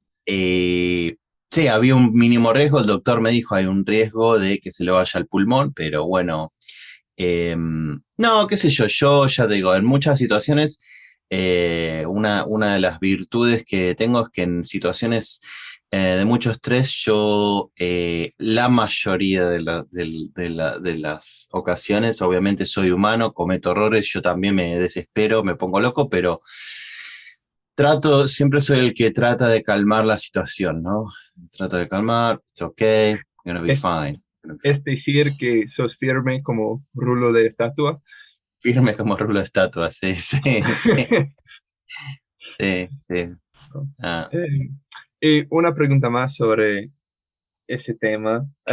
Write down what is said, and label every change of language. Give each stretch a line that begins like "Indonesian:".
Spanish: Eh, sí, había un mínimo riesgo, el doctor me dijo, hay un riesgo de que se le vaya al pulmón, pero bueno, no, qué sé yo ya te digo, en muchas situaciones, una de las virtudes que tengo es que en situaciones de mucho estrés, yo la mayoría de las ocasiones, obviamente soy humano, cometo errores, yo también me desespero, me pongo loco, pero siempre soy el que trata de calmar la situación, ¿no? Trato de calmar,
English: it's okay, I'm gonna be
Spanish: Es,
English: fine.
Spanish: es decir que sos firme como rulo de estatua. Firme como rulo de estatua, sí, sí, sí, sí, sí. Ah, Eh, y una pregunta más sobre ese tema.